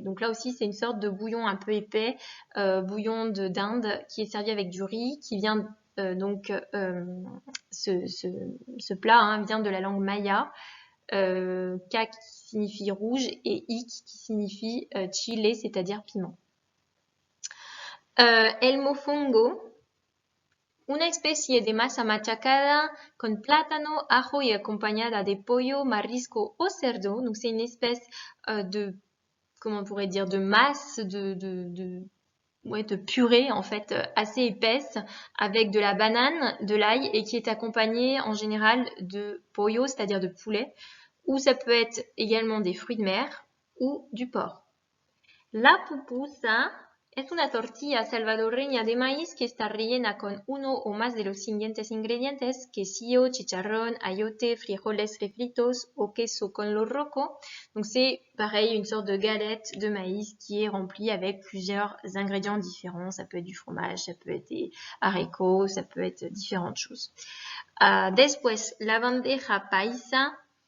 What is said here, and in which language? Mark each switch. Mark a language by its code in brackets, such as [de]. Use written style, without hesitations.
[fr] Donc là aussi, c'est une sorte de bouillon un peu épais, bouillon d'Inde, qui est servi avec du riz, qui vient donc ce plat hein, vient de la langue maya. Cac qui signifie rouge et ic qui signifie chile, c'est-à-dire piment. [es] El mofongo. Una especie de masa machacada con plátano, ajo y acompañada de pollo, marisco o cerdo. [fr] Donc c'est une espèce comment on pourrait dire, de masse, de purée en fait assez épaisse avec de la banane, de l'ail et qui est accompagnée en général de pollo, c'est-à-dire de poulet, ou ça peut être également des fruits de mer ou du porc. [es] La pupusa. Es una tortilla salvadoreña de maíz que está rellena con uno o más de los siguientes ingredientes, quesillo, chicharrón, ayote, frijoles refritos o queso con lo roco. [fr] Donc c'est pareil, une sorte de galette de maïs qui est remplie avec plusieurs ingrédients différents. Ça peut être du fromage, ça peut être des haricots, ça peut être différentes choses. [es] Después, la bandeja paisa.